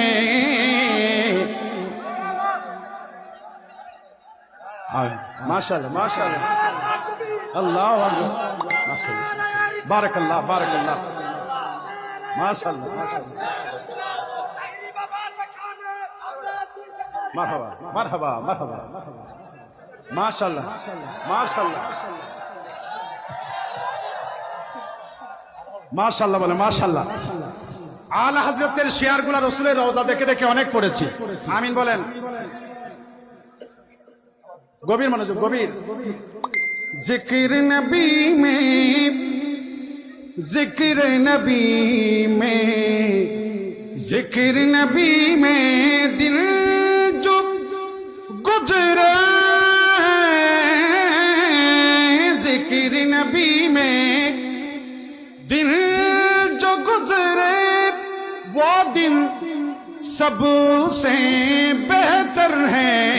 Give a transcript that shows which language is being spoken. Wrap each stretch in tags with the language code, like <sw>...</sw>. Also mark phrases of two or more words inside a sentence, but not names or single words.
<ar>ماشاءاللہ ماشاءاللہ، اللہ اکبر، ماشاءاللہ، بارک اللہ بارک اللہ، ماشاءاللہ ماشاءاللہ، مرحبا مرحبا مرحبا، ماشاءاللہ ماشاءاللہ</ar> <bn>মাশাআল্লাহ বলে মাশাআল্লাহ। আলা হযরতের শিয়ারগুলো রাসূলের রওজা দেখে দেখে অনেক পড়েছি, আমিন বলেন। গভীর মনোযোগ, গভীর।</bn> <ur>ذکر نبی میں، ذکر نبی میں، ذکر نبی میں دل جو گزرے، ذکر نبی میں دل جو گزرے، وہ دل سب سے بہتر ہے.</ur>